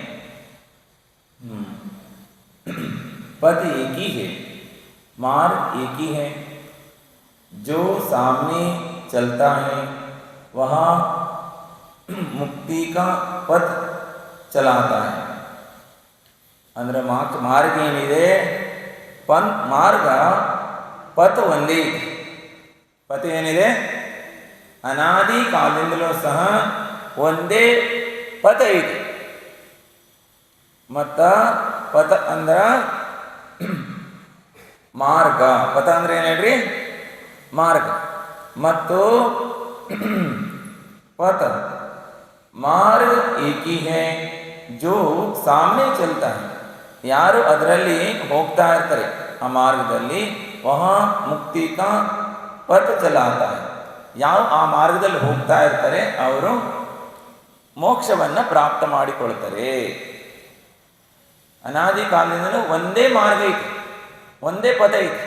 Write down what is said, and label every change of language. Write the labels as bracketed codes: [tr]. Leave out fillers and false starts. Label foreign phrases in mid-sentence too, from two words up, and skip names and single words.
[hi] पथ एक ही है, मार्ग एक ही है। जो सामने चलता है वहाँ मुक्ति का पथ चलाता है। [kn] ಅಂದರೆ ಮಾರ್ಗ ಏನಿದೆ, ಮಾರ್ಗ ಪಥ ಒಂದೇ ಇದೆ. ಪಥ ಏನಿದೆ, ಅನಾದಿ ಕಾಲದಿಂದಲೂ ಸಹ ಒಂದೇ ಪಥ ಇದೆ. ಮತ್ತು ಪಥ ಅಂದ್ರೆ ಮಾರ್ಗ, ಪಥ ಅಂದ್ರೆ ಏನು ಹೇಳ್ರಿ, ಮಾರ್ಗ ಮತ್ತು [hi] पथ मार्ग एक ही है। जो सामने चलता है, [kn] ಯಾರು ಅದರಲ್ಲಿ ಹೋಗ್ತಾ ಇರ್ತಾರೆ ಆ ಮಾರ್ಗದಲ್ಲಿ, [hi] वहाँ मुक्ति का पथ चलाता है। [kn] ಯಾವ ಆ ಮಾರ್ಗದಲ್ಲಿ ಹೋಗ್ತಾ ಇರ್ತಾರೆ ಅವರು ಮೋಕ್ಷವನ್ನು ಪ್ರಾಪ್ತ ಮಾಡಿಕೊಳ್ತಾರೆ. ಅನಾದಿ ಕಾಲದಿಂದಲೂ ಒಂದೇ ಮಾರ್ಗ ಐತಿ, ಒಂದೇ ಪದ ಐತಿ.